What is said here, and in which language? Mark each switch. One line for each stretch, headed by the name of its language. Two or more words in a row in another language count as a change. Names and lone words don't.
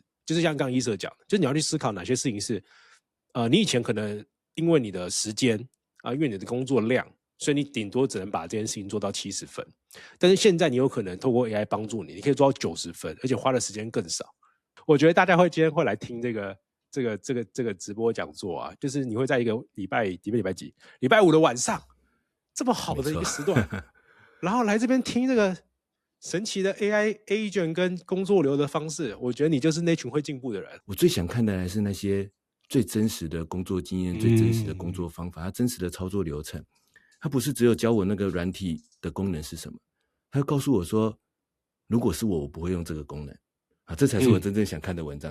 Chinese: 就是像剛剛伊瑟講的，就是你要去思考哪些事情是，你以前可能因為你的時間啊，因為你的工作量，所以你頂多只能把這件事情做到70分，但是現在你有可能透過 AI 幫助你，你可以做到90分，而且花的時間更少。我覺得大家今天會來聽這個直播講座啊，就是你會在一個禮拜幾？禮拜5的晚上，這麼好的一個時段，然後來這邊聽這個神奇的
English: AI agent
Chinese: 跟工作流的方式，我覺得你就是那群會進步的人。我最想看的還是那些最真實的工作經驗，最真實的工作方法，它真實的操作流程。它不是只有教我那個軟體的功能是什麼，它告訴我說，如果是我不會用這個功能啊，這才是我真正想看的文章。